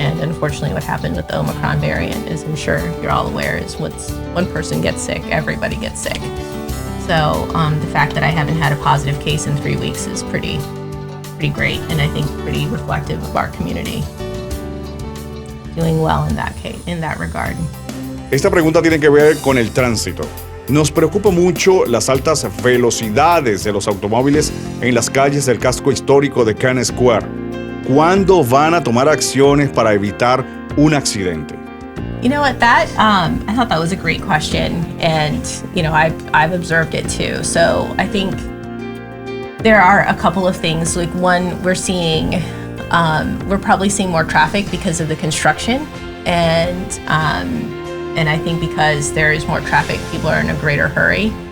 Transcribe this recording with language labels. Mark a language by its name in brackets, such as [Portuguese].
[English] And unfortunately, what happened with the Omicron variant is, I'm sure you're all aware, is once one person gets sick, everybody gets sick. So the fact that I haven't had a positive case in 3 weeks is pretty great, and I think pretty reflective of our community. Doing well in that regard. [Spanish] Esta pregunta tiene que ver con el tránsito. Nos preocupa mucho las altas velocidades de los automóviles en las calles del casco histórico de Kennett Square. ¿Cuándo van a tomar acciones para evitar un accidente? [English] You know what, I thought that was a great question, and I've observed it too. So I think there are a couple of things. Like, one, we're seeing We're probably seeing more traffic because of the construction, and I think because there is more traffic, people are in a greater hurry.